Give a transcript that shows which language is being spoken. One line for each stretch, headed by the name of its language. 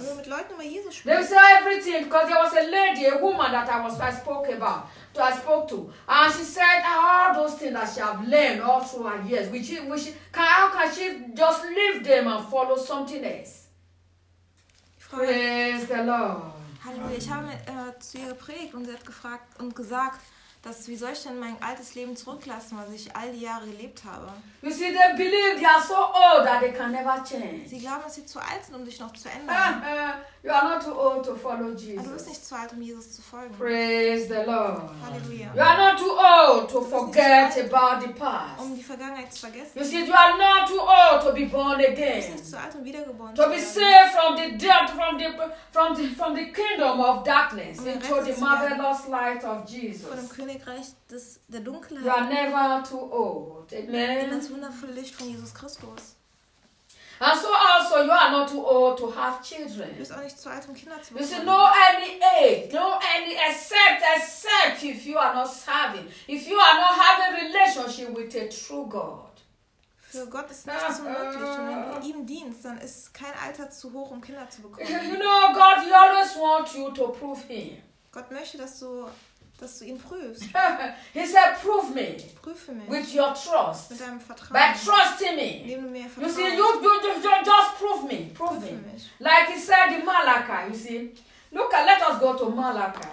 German: Wenn wir mit Leuten über Jesus sprechen.
English: They will say everything, because there was a lady, a woman that I spoke to, and she said all those things that she have learned all through her years. How can she just leave them and follow something else? Praise the Lord.
German: Hallelujah. Ich habe zu ihr gepredigt und sie hat gefragt und gesagt, dass wie soll ich denn mein altes Leben zurücklassen, was ich all die Jahre gelebt habe?
English: You see, they believe they are so old that they can never change.
German: Sie glauben, dass sie zu alt sind, um sich noch zu ändern.
English: You are not too old to follow Jesus.
German: Du bist nicht zu alt, um Jesus zu folgen.
English: Praise the Lord.
German: Hallelujah.
English: You are not too old to forget about the past.
German: Um die Vergangenheit zu vergessen.
English: You see, you are not too old to be born again.
German: Du bist nicht zu alt, um wiedergeboren zu werden.
English: To be saved from the death, from the kingdom of darkness into the marvelous light of Jesus.
German: Königreich der Dunkelheit.
English: You are never too old. Amen.
German: In das wundervolle Licht von Jesus Christus.
English: Also, you are not too old to have children.
German: Du bist auch nicht zu alt, um Kinder zu
English: bekommen. You see, no any, except if you are not serving, if you are not having a relationship with a true God.
German: Für Gott ist nichts unmöglich. Und wenn du ihm dienst, dann ist kein Alter zu hoch, um Kinder zu bekommen.
English: You know, God, he always wants you to prove him.
German: Gott möchte, dass du ihn prüfst.
English: He said, prove me.
German: Prüfe mich.
English: With your trust.
German: Mit deinem Vertrauen.
English: By trusting me.
German: Indem du mir vertraust.
English: You see, you just prove me. Prove me.
German: Mich.
English: Like he said in Malachi, you see. Look, let us go to Malachi.